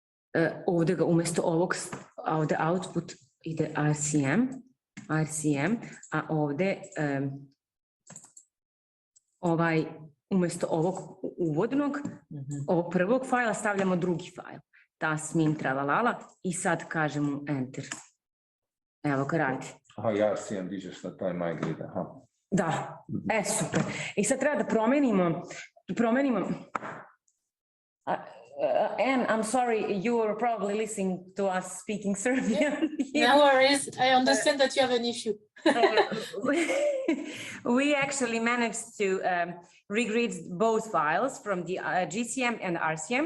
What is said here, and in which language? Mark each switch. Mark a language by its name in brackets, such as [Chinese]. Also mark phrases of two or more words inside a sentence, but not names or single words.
[Serbian] ovdje ga umjesto ovog, ovdje output ide RCM, a ovdje ovaj umjesto ovog uvodnog, ovog prvog fajla stavljamo drugi fajl. Tasmin, tralalala i sad kažemo enter. Evo ga radi. Aha, ja RCM dižeš na taj migrate, aha. Da, super. I sad treba da promenimo. [English] Anne, I'm sorry, you were probably listening to us speaking Serbian. No worries, I understand that you have an issue. We actually managed to regrid both files from the GCM and RCM.